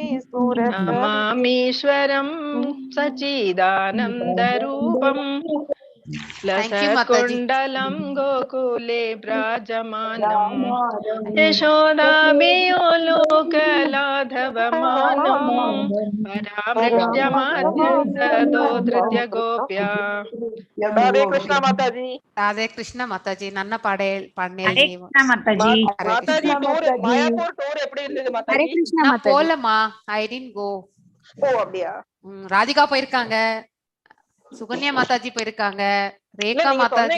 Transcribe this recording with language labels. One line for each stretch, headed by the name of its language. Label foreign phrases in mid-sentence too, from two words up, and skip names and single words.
Sanskrit: नमामीश्वरं सच्चिदानन्दरूपम् लसत्कुण्डलं गोकुले विराजमानम् यशोदाभियो लोकलाघवमानम् परामृष्ट्यमाद्यं ततो धृत्य गोप्या हरे कृष्णा माताजी
Tamil: ராதே கிருஷ்ண மாதாஜி நன்ன பாடினீங்க ஹரே கிருஷ்ணா மாதாஜி. மாதாஜி டூர் மாயாப்பூர் டூர் எப்படி இருந்தது ஹரே மாதாஜி? கிருஷ்ணா நான் மாதாஜி.
English: போலமா I didn't go.
Tamil: ஓ அப்படியா? ராதிகா போயிருக்காங்க, சுகன்யா மாதாஜி போயிருக்காங்க, ரேகா நீங்க மாதாஜி.